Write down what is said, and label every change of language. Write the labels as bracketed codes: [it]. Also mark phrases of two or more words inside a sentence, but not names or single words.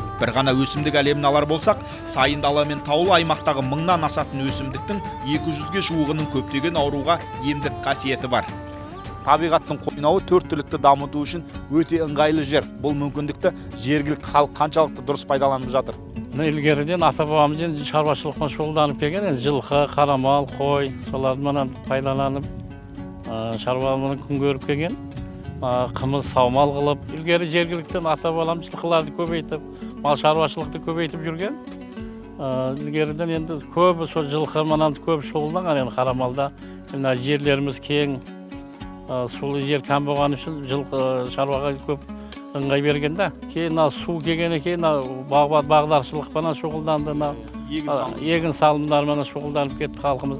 [kk] Бір ғана өсімдік әлемін алар болсақ, сайын дала мен таулы аймақтағы 1000-нан асатын өсімдіктің 200-ге жуығының көптеген ауруға емдік қасиеті бар. Табиғаттың қойнауы төрттілікті дамыту үшін өте ыңғайлы жер. Бұл мүмкіндікті жергілікті халық қаншалықты дұрыс пайдаланып жатыр? Ilgeriden ata-babamız енді шаруашылықпен шұғылданып келген, жылқы, қарамал, қой, солардан пайдаланып, шаруамен күн көріп келген. Қымыз, саумал қылып, ilgeri жергіліктен ата-бабамыз жылқыларды көбейтіп, мал шаруашылықты көбейтіп жүрген. Ilgeriden енді көбі сол жылқы манан көп шұғылданған, енді қарамалда жерлеріміз кең, сулы жер кәм болған үшін жылқы шаруаға көп ыңғай бергенде, кейін су келгеннен кейін бағдаршылықпен шұғылданды, егін салымдармен шұғылданып кетті халқымыз.